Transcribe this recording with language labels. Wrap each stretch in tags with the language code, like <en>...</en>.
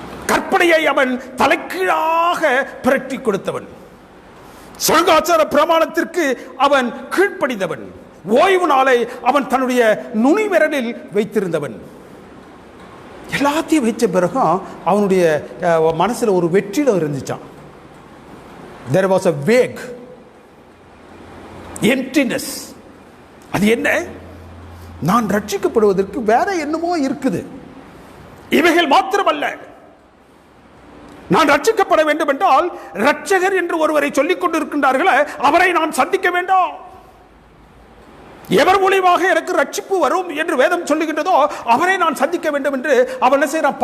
<ta>கற்பனையை அவன் தலைக்கீழாக புரட்டி கொடுத்தவன். சொல்காச்சார பிரமாணத்திற்கு அவன் கீழ்ப்படிந்தவன். ஓய்வு நாளை அவன் தன்னுடைய நுனிவிரலில் வைத்திருந்தவன். எல்லாத்தையும் வைச்ச பிறகு அவனுடைய மனசுல ஒரு வெற்றிடம் இருந்துச்சான்.</ta> <en>there was a vague emptiness.</en> <ta>அது என்ன? நான் ரட்சிக்கப்படுவதற்கு வேற என்னமோ இருக்குது. இவைகள் மாத்திரமல்ல, நான் ரட்சிக்கப்பட வேண்டும் என்றால் ரட்சகர் என்று ஒருவரை சொல்லிக் கொண்டிருக்கின்றார்களே, அவரை நான் சந்திக்க வேண்டும். எவர் மூலியமாக எனக்கு ரட்சிப்பு வரும் என்று வேதம் சொல்லுகின்றதோ அவரை நான் சந்திக்க வேண்டும் என்று அவன் என்ன செய்யறான்?</ta>